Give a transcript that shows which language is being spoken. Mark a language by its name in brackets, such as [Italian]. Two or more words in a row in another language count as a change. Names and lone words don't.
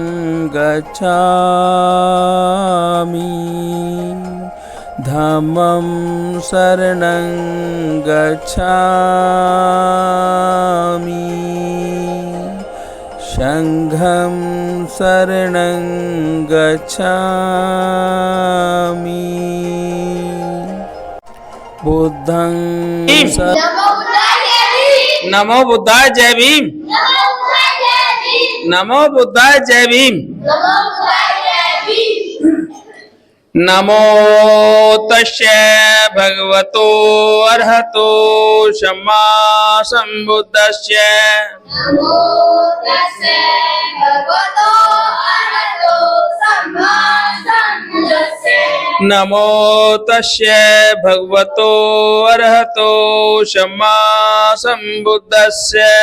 [Pali] गच्छामि धम्मं शरणं गच्छामि संघं शरणं गच्छामि बुद्धं नमो बुद्धाय [Hindi] जय भीम। [Pali] नमो बुद्धाय [Hindi] जय भीम। [Pali] नमो तस्य भगवतो अरहतो सम्मा सम्बुद्धस्य। नमो तस्य भगवतो अरहतो सम्मा सम्बुद्धस्य। नमो तस्य भगवतो अरहतो सम्मा सम्बुद्धस्य।